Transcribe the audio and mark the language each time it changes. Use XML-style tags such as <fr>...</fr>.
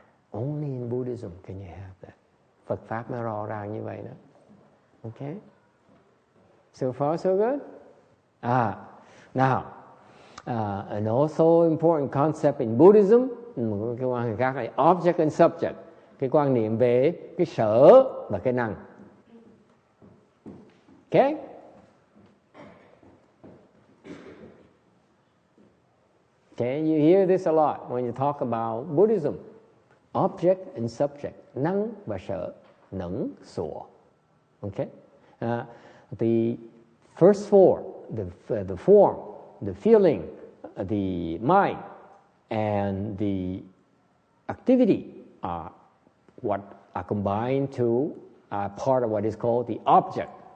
<en>Only in Buddhism can you have that.</en> <vi>Phật pháp nó rõ ràng như vậy đó. Okay.</vi> <en>So far so good? Now, an also important concept in Buddhism,</en> <vi>một cái quan niệm khác là</vi> <en>object and subject,</en> <vi>cái quan niệm về cái sở và cái năng.</vi> <en>Okay? Okay, you hear this a lot when you talk about Buddhism. Object and subject,</en> <vi>năng và sở,</vi> <en>nẫn, sủa. Okay? The first four, the form, the feeling, the mind, and the activity are what are combined to part of what is called the object.</en>